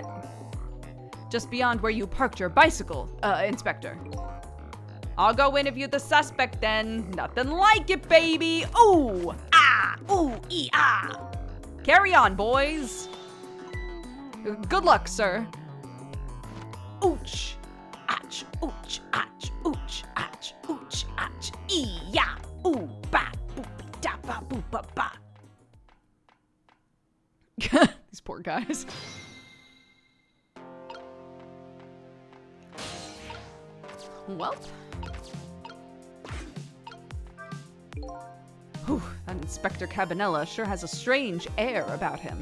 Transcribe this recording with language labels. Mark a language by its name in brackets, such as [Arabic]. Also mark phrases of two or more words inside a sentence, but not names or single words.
[English] Just beyond where you parked your bicycle, Inspector. I'll go interview the suspect then. Nothing like it, baby. Ooh! Ah! Ooh! Ee! Ah! Carry on, boys. Good luck, sir. Ooch! Ach! Ooch! Ach! Ooch! Ach! Ooch! Ach! Ee! Ya! Ooh! Ba! Boop! Da! Ba! Boop! Ba! Ba! These poor guys. Well. Whew, that Inspector Camilla sure has a strange air about him.